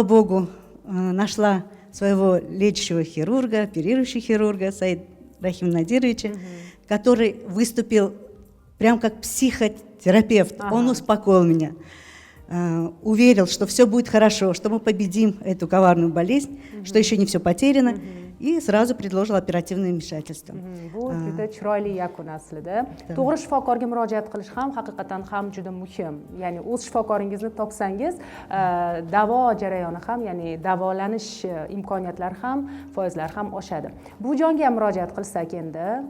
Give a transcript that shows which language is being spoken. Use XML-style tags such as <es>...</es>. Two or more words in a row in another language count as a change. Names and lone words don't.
<ru>Слава Богу, нашла своего лечащего хирурга, оперирующего хирурга Саидрахима Надировича, который выступил прям как психотерапевт. Он успокоил меня, уверил, что все будет хорошо, что мы победим эту коварную болезнь, что еще не все потеряно, и сразу предложил оперативное вмешательство.</ru> <uz>Bu juda chiroyli yakun aslida. To'g'ri shifokorga murojaat qilish ham haqiqatan ham juda muhim. Ya'ni o'z shifokoringizni topsangiz, davo jarayoni ham, ya'ni davolanish imkoniyatlari ham, foizlari ham oshadi. Bu jonga ham murojaat qilsak endi.</uz>